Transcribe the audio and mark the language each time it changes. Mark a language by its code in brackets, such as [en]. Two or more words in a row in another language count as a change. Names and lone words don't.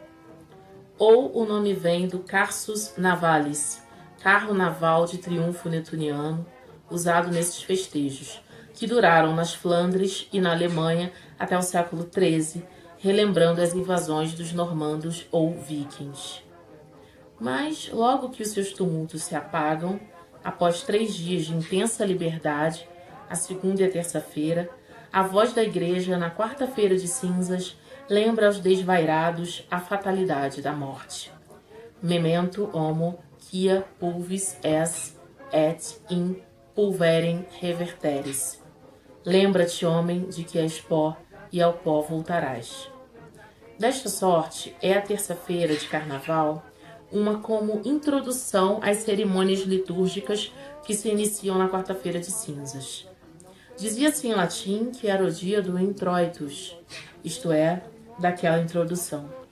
[pt] Ou o nome vem do [la] Carsus Navalis, [pt] carro naval de triunfo netuniano, usado nesses festejos, que duraram nas Flandres e na Alemanha até o século XIII, relembrando as invasões dos normandos ou vikings. Mas, logo que os seus tumultos se apagam, após 3 dias de intensa liberdade, a segunda e a terça-feira, a voz da igreja, na quarta-feira de cinzas, lembra aos desvairados a fatalidade da morte. [la] Memento homo quia pulvis es et in pulverem reverteris. [pt] Lembra-te, homem, de que és pó e ao pó voltarás. Desta sorte, é a terça-feira de Carnaval uma como introdução às cerimônias litúrgicas que se iniciam na quarta-feira de cinzas. Dizia-se em latim que era o dia do introitus, isto é, daquela introdução.